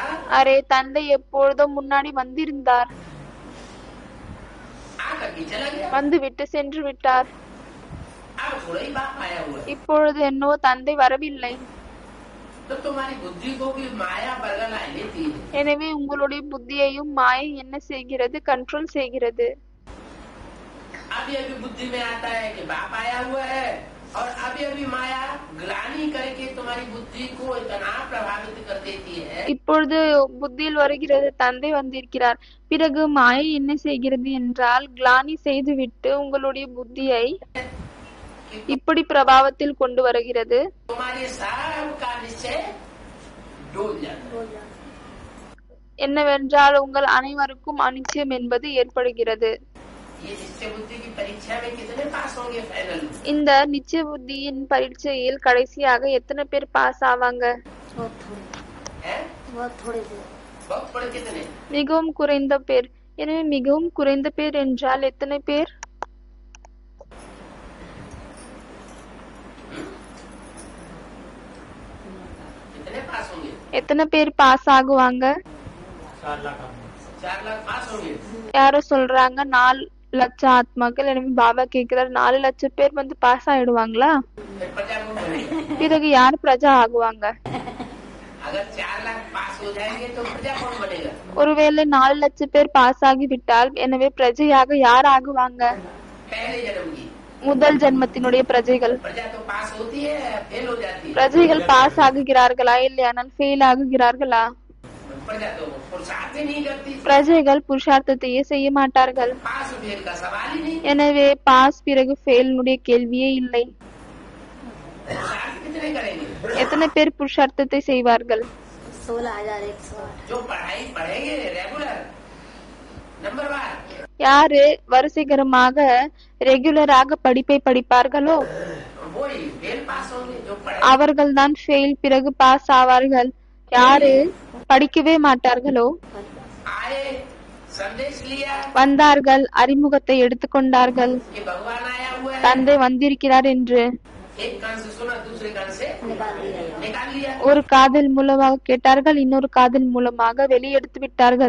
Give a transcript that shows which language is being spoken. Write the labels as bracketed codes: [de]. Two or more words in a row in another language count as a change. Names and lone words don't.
[ta] அரே, தந்தை எப்பொழுதோ முன்னாடி வந்திருந்தார், [hi] आकर के चला गया, [ta] வந்து விட்டு சென்று விட்டார். [hi] अब थोड़ा ही बाप आया हुआ है। [ta] இப்பொழுது என்னவோ தந்தை வரவில்லை. [hi] तो तुम्हारी बुद्धि को भी माया बरगला लेती है। [ta] எனவே உங்களுடைய புத்தியையும் மாயை என்ன செய்கிறது? கண்ட்ரோல் செய்கிறது. [hi] अभी अभी बुद्धि में आता है कि बाप आया हुआ है, और अभी अभी माया ग्लानी करके तुम्हारी बुद्धि को इतना प्रभावित कर देती है। [ta] இப்பொழுது புத்தியில் வருகிறது தந்தை வந்திருக்கிறார். பிறகு மாயை என்ன செய்கிறது என்றால், கிளானி செய்துவிட்டு உங்களுடைய புத்தியை இப்படி பிரபாவத்தில் கொண்டு வருகிறது. [hi] तुम्हारे सब का निश्चय डोल जाता है। [ta] என்னவென்றால் உங்கள் அனைவருக்கும் அனிச்சயம் என்பது ஏற்படுகிறது. [hi] ये निश्चय बुद्धि की परीक्षा में कितने पास होंगे फाइनल? [ta] இந்த நிச்சய புத்தியின் பரீட்சையில் கடைசியாக எத்தனை பேர் பாஸ் ஆவாங்க? [hi] हैं? बहुत थोड़े कितने? [ta] மிகவும் குறைந்த பேர். எனவே மிகவும் குறைந்த பேர் என்றால் எத்தனை பேர்? [hi] कितने पास होंगे? [ta] எத்தனை பேர் பாஸ் ஆகுவாங்க? [hi] 4 लाख पास होंगे। [ta] யாரோ சொல்றாங்க 4 லட்சம் ஆத்மாக்கள். எனவே பாபா கேக்குறாரு, 4 லட்சம் பேர் வந்து பாஸ் ஆயிடுவாங்களா? [hi] फिर प्रजा कौन बनेगा? [ta] பிறகு யார் பிரஜா ஆகுவாங்க? [hi] अगर 4 लाख पास हो जाएंगे तो प्रजा कौन बनेगा? [ta] ஒருவேளை 4 லட்சம் பேர் பாஸ் ஆகிவிட்டால் எனவே பிரஜையாக யார் ஆகுவாங்க? [hi] पहले जन्म की [ta] முதல் ஜென்மத்தினுடைய பிரஜைகள். [hi] प्रजा तो पास होती है, फेल हो जाती है। [ta] பிரஜைகள் பாஸ் ஆகுகிறார்களா இல்லையானால் ஃபெயில் ஆகுகிறார்களா? [hi] प्रजा तो पुरुषार्थ ही नहीं करती, [ta] பிரஜைகள் புருஷார்த்தத்தையே செய்ய மாட்டார்கள். [hi] पास फेल का सवाल ही नहीं। [ta] எனவே பாஸ் பிறகு ஃபெயிலுடைய கேள்வியே இல்லை. [hi] पुरुषार्थ कितने करेंगे? [ta] எத்தனை பேர் புருஷார்த்தத்தை செய்வார்கள்? 16,108 [hi] जो पढ़ाई पढ़ेंगे रेगुलर नंबरवार, [ta] யாரு வரிசைகரமாக ரெகுலராக படிப்பை படிப்பார்களோ [hi] वही फेल पास होंगे। जो पढ़े [ta] அவர்கள் தான் ஃபெயில் பிறகு பாஸ் ஆவார்கள். யாரு படிக்கவே மாட்டார்களோ, [hi] आए, संदेश लिया [ta] வந்தார்கள், அறிமுகத்தை எடுத்துக்கொண்டார்கள், [hi] कि भगवान आया हुआ है, [ta] தந்தை வந்திருக்கிறார் என்று [hi] एक कान से सुना दूसरे कान से निकाल लिया। [ta] ஒரு காதில் மூலமாக கேட்டார்கள், இன்னொரு காதில் மூலமாக வெளியெடுத்து விட்டார்கள்.